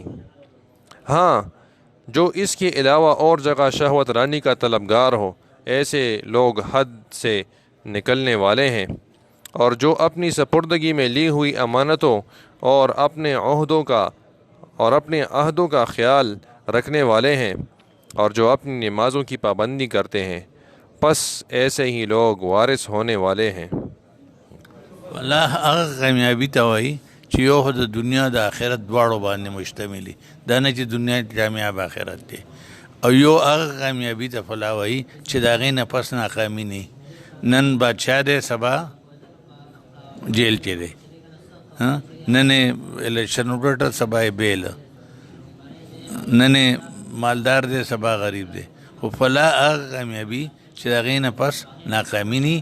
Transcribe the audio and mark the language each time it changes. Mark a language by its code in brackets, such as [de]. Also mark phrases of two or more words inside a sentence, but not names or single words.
[ur] ہاں، جو اس کے علاوہ اور جگہ شہوت رانی کا طلبگار ہو، ایسے لوگ حد سے نکلنے والے ہیں، اور جو اپنی سپردگی میں لی ہوئی امانتوں اور اپنے عہدوں کا خیال رکھنے والے ہیں اور جو اپنی نمازوں کی پابندی کرتے ہیں، پس ایسے ہی لوگ وارث ہونے والے ہیں۔ [ps] الله هغه کامیابی ته وایي چې یو خو د دنیا د آخرت دواړو باندې مشتملي، دا نه چې دنیا کامیاب آخرت دی، او یو هغه کامیابی ته فلا وایي چې د هغې نه پس ناکامي نه، نن بادشاه دی سبا جیل کې دی، نن الیکشن وګټه سبا یې بیل، نن مالدار دی سبا غریب دی، خو فلا هغه کامیابی چې د هغې نه پس ناکامي نه۔